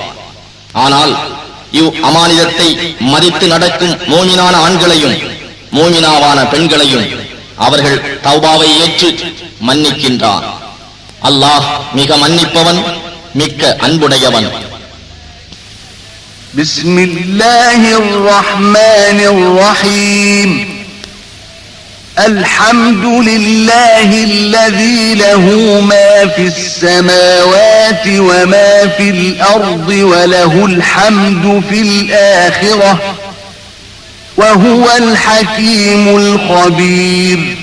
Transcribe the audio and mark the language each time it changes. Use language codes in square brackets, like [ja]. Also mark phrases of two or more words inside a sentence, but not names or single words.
[ta] ஆனால் இவ் அமானிதத்தை மதித்து நடக்கும் மோமினான ஆண்களையும் மோமினாவான பெண்களையும் அவர்கள் தௌபாவை ஏற்று மன்னிக்கின்றான். அல்லாஹ் மிக மன்னிப்பவன், மிக்க அன்புடையவன். [ar] بسم الله الرحمن الرحيم. الحمد لله الذي له ما في السماوات وما في الأرض وله الحمد في الآخرة وهو الحكيم الخبير.